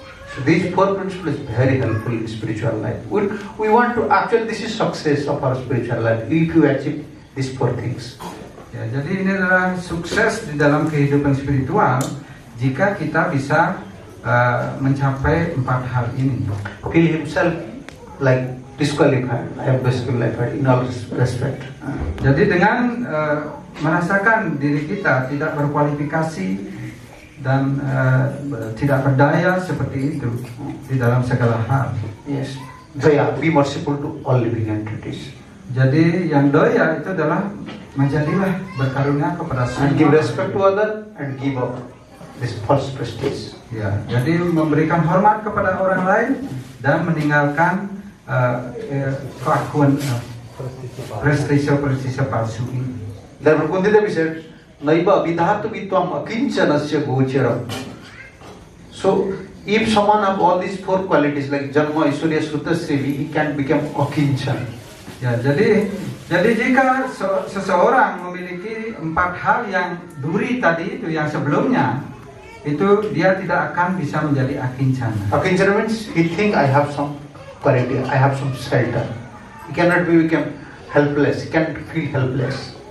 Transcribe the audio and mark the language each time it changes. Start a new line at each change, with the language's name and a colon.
English: So these 4 principles is very helpful in spiritual life. We want to actually this is success of our spiritual life if you achieve these 4 things.
Indonesian: Ya, jadi ini adalah sukses di dalam kehidupan spiritual jika kita bisa mencapai 4 hal ini.
English: Feel himself like disqualified. I have disqualified in all respect.
Indonesian: Jadi dengan merasakan diri kita tidak berkualifikasi dan tidak berdaya seperti itu di dalam segala hal.
English: Yes. Daya, be merciful to all living entities.
Indonesian: Jadi yang doya itu adalah menjadilah berkarunia kepada
English: And give
Indonesian: semua.
English: respect to other and give up this false prestige.
Indonesian: Ya, jadi memberikan hormat kepada orang lain dan meninggalkan keakuan prestise palsu ini.
English: Therefore, Kundita said,
Sanskrit: Naiva vidhatu vitvam akincanasya gocharam.
English: So, if someone have all these 4 qualities like Janma, Aishwarya, Sruta, Srivi, he can become akincan.
Indonesian: Ya, jadi jika seseorang memiliki 4 hal yang duri tadi itu yang sebelumnya, itu dia tidak akan bisa menjadi akincana.
English: Akincan means he think I have some quality, I have some shelter. He cannot become helpless, he can feel helpless.